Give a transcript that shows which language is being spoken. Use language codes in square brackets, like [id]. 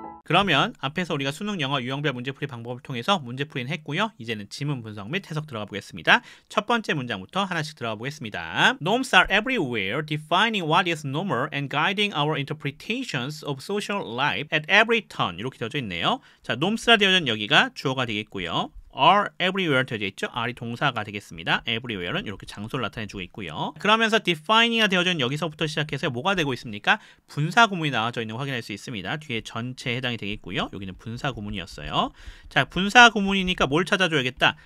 [ko] 그러면 앞에서 우리가 수능 영어 유형별 문제풀이 방법을 통해서 문제풀이는 했고요. 이제는 지문 분석 및 해석 들어가 보겠습니다. 첫 번째 문장부터 하나씩 들어가 보겠습니다. [en] Norms are everywhere, defining what is normal and guiding our interpretations of social life at every turn. [ko] 이렇게 되어져 있네요. 자, norms라 되어져 있는 여기가 주어가 되겠고요. are everywhere 되어져 있죠. are이 동사가 되겠습니다. everywhere는 이렇게 장소를 나타내주고 있고요. 그러면서 defining가 되어져 있는 여기서부터 시작해서 뭐가 되고 있습니까? 분사 구문이 나와져 있는 거 확인할 수 있습니다. 뒤에 전체에 해당이 되겠고요. 여기는 분사 구문이었어요. 자, 분사 구문이니까 뭘 찾아줘야겠다?